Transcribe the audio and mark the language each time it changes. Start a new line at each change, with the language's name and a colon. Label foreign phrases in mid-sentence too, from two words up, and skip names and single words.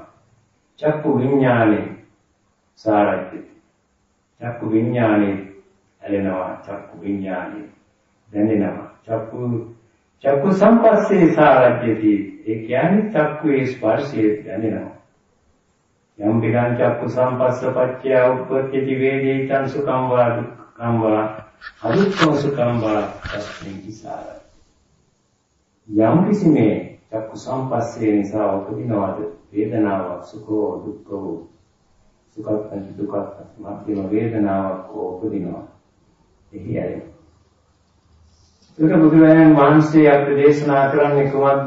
Pali: චක්කු විඥානේ සාරජ්‍යති.
Sinhala: චක්කු විඥානේ ඇලෙනවා. චක්කු විඥානේ දැනෙනවා.
Pali: චක්කු සම්පස්සේ සාරජ්‍යති.
Sinhala: ඒ කියන්නේ චක්කුවේ ස්පර්ශය දැනෙනවා.
Pali: යම් පිටං චක්කු සම්පස්ස පච්චය උප්පජ්ජති වේදේතං සුඛං වා දුක්ඛං වා අදුක්ඛං සුඛං වා තස්මින් විසාරයි.
Sinhala: යම් කිසිමේ චක්කු සම්පස්සේ නිසා උපදිනවාද වේදනාවක්
Pali: සුඛෝ දුක්ඛෝ
Sinhala: සුඛත් දුක්ඛත් මධ්‍යම වේදනාවක් උපදිනවා. එහි අය. ඒක බුදුරජාණන් වහන්සේ අපට දේශනා කරන්නේ කොහොමද?